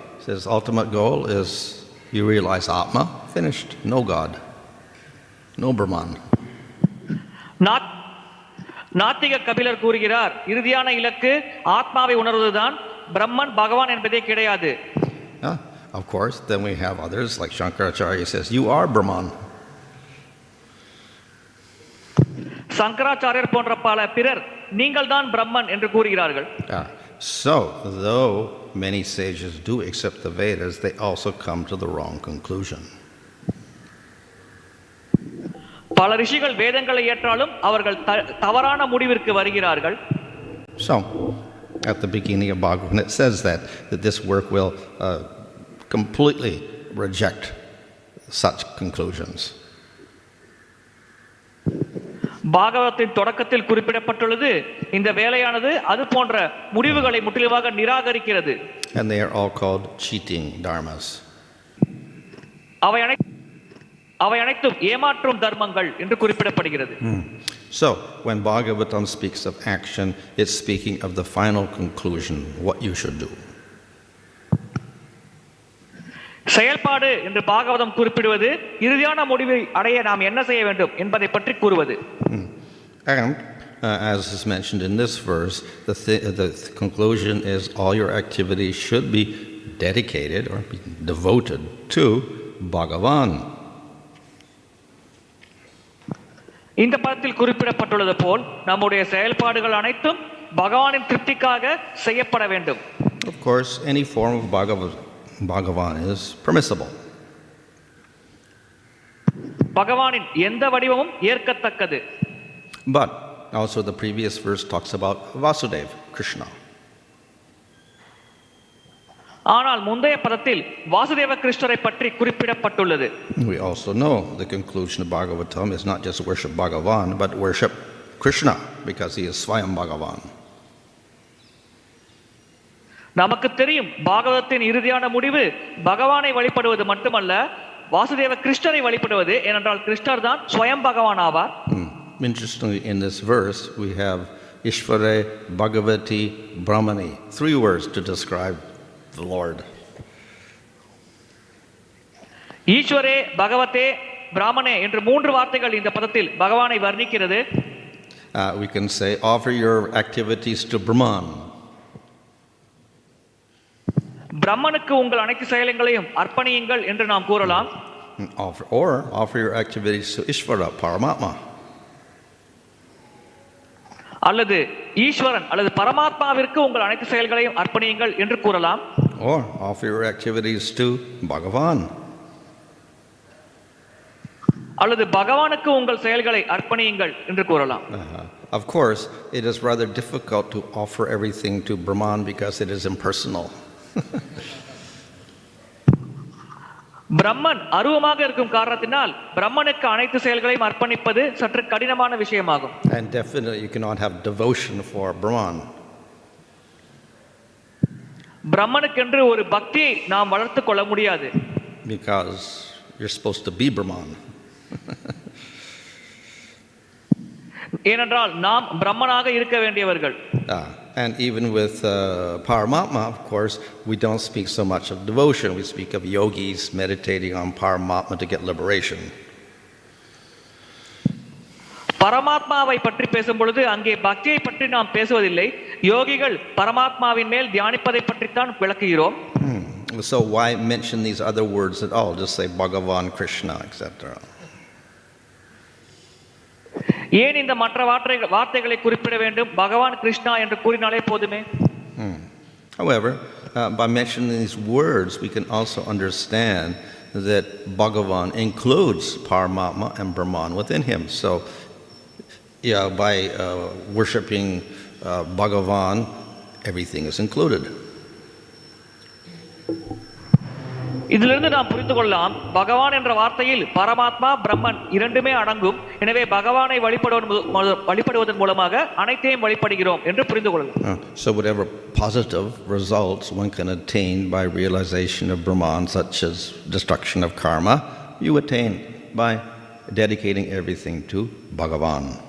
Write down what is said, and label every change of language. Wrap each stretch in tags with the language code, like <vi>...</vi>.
<en>Says ultimate goal is you realize Atma, finished, no God, no Brahman.</en> <ta>நாத்திக கபிலர் கூறுகிறார், இறுதியான இலக்கு ஆத்மாவை உணர்வதுதான், பிரம்மன் பகவான் என்பதே கிடையாது.</ta> <en>Of course, then we have others like Shankaracharya says you are Brahman.</en> <ta>சங்கராச்சாரியர் போன்ற பல பிறர் நீங்கள் தான் பிரம்மன் என்று கூறுகிறார்கள்.</ta> <en>So, though many sages do accept the Vedas, they also come to the wrong conclusion.</en> <ta>பல ரிஷிகள் வேதங்களை ஏற்றாலும் அவர்கள் தவறான முடிவிற்கு வருகிறார்கள்.</ta> <en>So, at the beginning of Bhagavatam, it says that this work will completely reject such conclusions.</en> <ta>பாகவத்தின் தொடக்கத்தில் குறிப்பிடப்பட்டுள்ளது, இந்த வேலையானது அது போன்ற முடிவுகளை முற்றிலுமாக நிராகரிக்கிறது.</ta> <en>And they are all called cheating dharmas.</en> <ta>அவை அனைத்தும் ஏமாற்றும் தர்மங்கள் என்று குறிப்பிடப்படுகிறது.</ta> <en>So, when Bhagavatam speaks of action, it's speaking of the final conclusion, what you should do.</en> <ta>செயல்பாடு என்று பாகவதம் குறிப்பிடுவது இறுதியான முடிவை அடைய நாம் என்ன செய்ய வேண்டும் என்பதை பற்றி கூறுவது.</ta> <en>And as is mentioned in this verse, the conclusion is all your activities should be dedicated or be devoted to Bhagavan.</en> <ta>இந்த பதத்தில் குறிப்பிடப்பட்டுள்ளது போல் நம்முடைய செயல்பாடுகள் அனைத்தும் பகவானின் திருப்திக்காக செய்யப்பட வேண்டும்.</ta> <en>Of course, any form of Bhagavan is permissible.</en> <ta>பகவானின் எந்த வடிவமும் ஏற்கத்தக்கது.</ta> <en>But also the previous verse talks about Vāsadeva, Krishna.</en> <ta>ஆனால் முந்தைய பதத்தில் வாசுதேவ கிருஷ்ணரை பற்றி குறிப்பிடப்பட்டுள்ளது.</ta> <en>We also know the conclusion of bhagavatam is not just worship Bhagavan, but worship Krishna, because he is Swayam Bhagavan.</en> <ta>நமக்கு தெரியும் பாகவதத்தின் இறுதியான முடிவு பகவானை வழிபடுவது மட்டுமல்ல, வாசுதேவ கிருஷ்ணரை வழிபடுவது. ஏனென்றால் கிருஷ்ணர் தான் ஸ்வயம் பகவான் ஆவார்.</ta> <en>Interestingly, in this verse we have īśvare, bhagavati, brahmaṇi, 3 words to describe the Lord.</en> <ta>ஈஸ்வரே, பகவதே, பிராமணே என்று 3 வார்த்தைகள் இந்த பதத்தில் பகவானை வர்ணிக்கிறது.</ta> <en>We can say offer your activities to Brahman.</en> <ta>பிரம்மனுக்கு உங்கள் அனைத்து செயல்களையும் அர்ப்பணியுங்கள் என்று நாம் கூறலாம்.</ta> <en>Offer your activities to īśvara, Paramatma.</en> <ta>அல்லது ஈஸ்வரன் அல்லது பரமாத்மாவிற்கு உங்கள் அனைத்து செயல்களையும் அர்ப்பணியுங்கள் என்று கூறலாம்.</ta> <en>Or offer your activities to Bhagavan.</en> <ta>அல்லது பகவானுக்கு உங்கள் செயல்களை அர்ப்பணியுங்கள் என்று கூறலாம்.</ta> <en>Of course, it is rather difficult to offer everything to Brahman because it is impersonal.</en> <ta>பிரம்மன் அருவமாக இருக்கும் காரணத்தினால் பிரம்மனுக்கு அனைத்து செயல்களையும் அர்ப்பணிப்பது சற்று கடினமான விஷயமாகும்.</ta> <en>And definitely you cannot have devotion for Brahman.</en> <ta>பிரம்மனுக்கென்று ஒரு பக்தியை நாம் வளர்த்துக் கொள்ள முடியாது.</ta> <en>Because you're supposed to be Brahman.</en> <ta>ஏனென்றால் நாம் பிரம்மனாக இருக்க வேண்டியவர்கள்.</ta> <en>And even with Paramatma, of course, we don't speak so much of devotion. We speak of yogis meditating on Paramatma to get liberation.</en> <ta>பரமாத்மாவை பற்றி பேசும் பொழுது அங்கே பக்தியை பற்றி நாம் பேசுவதில்லை. யோகிகள் பரமாத்மாவின் மேல் தியானிப்பதை பற்றித்தான் விளக்குகிறோம்.</ta> <en>So why mention these other words at all? Just say Bhagavan, Krishna, etc.</en> <ta>ஏன் இந்த மற்ற வார்த்தைகளை குறிப்பிட வேண்டும்? பகவான் கிருஷ்ணா என்று கூறினாலே போதுமே.</ta> <en>However, by mentioning these words, we can also understand that Bhagavan includes Paramatma and Brahman within him. So, by worshipping Bhagavan, everything is included.</en> <ta>இதிலிருந்து நாம் புரிந்து கொள்ளலாம், பகவான் என்ற வார்த்தையில் பரமாத்மா பிரம்மன் இரண்டுமே அடங்கும். எனவே பகவானை வழிபடுவதன் மூலமாக அனைத்தையும் வழிபடுகிறோம் என்று புரிந்து கொள்ளலாம்.</ta> <en>So whatever positive results one can attain by realization of Brahman, such as destruction of karma, you attain by dedicating everything to Bhagavan.</en>